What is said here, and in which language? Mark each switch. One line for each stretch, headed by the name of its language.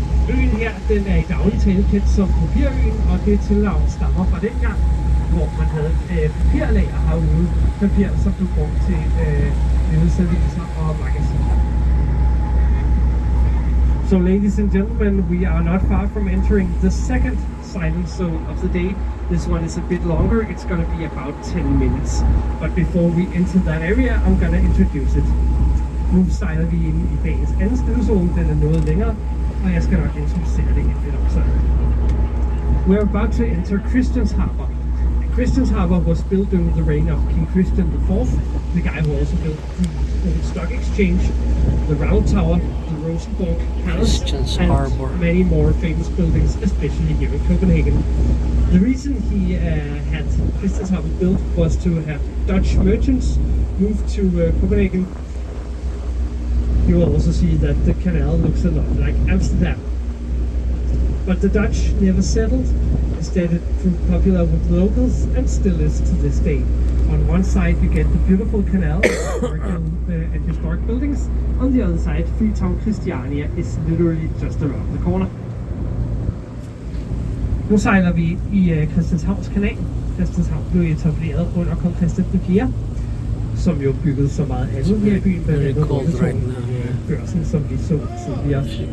Danish: Øen her, den er i daglig tale kendt som Papirøen, og det tilnavn stammer fra dengang, hvor man havde papirlager herude. Papir, som blev brugt til nyhedsaviser og magasiner.
English: So ladies and gentlemen, we are not far from entering the second silent zone of the day. This one is a bit longer, it's going to be about 10 minutes. But before we enter that area, I'm going to introduce it.
Danish: Nu sejler vi ind i dagens anden stillezone, den er noget længere, og jeg skal nok introducere det lidt også.
English: We're about to enter Christians Harbour. Christians Harbour was built during the reign of King Christian IV, the guy who also built the Old Stock Exchange, the Round Tower, the Rosenborg Palace, and many more famous buildings, especially here in Copenhagen. The reason he had Christians Harbour built was to have Dutch merchants move to Copenhagen. You will also see that the canal looks a lot like Amsterdam. But the Dutch never settled. Instead, it proved popular with locals and still is to this day. On one side, you get the beautiful canal and historic buildings. On the other side, Freetown Christiania is literally just around the corner.
Danish: Nu sejler vi i Christiansborgs Kanal. Christianshavn blev etableret under kong Christian IV, som jo byggede så meget andet her i byen, blandt andet Rådhusstræde, børsen, som vi så tidligere.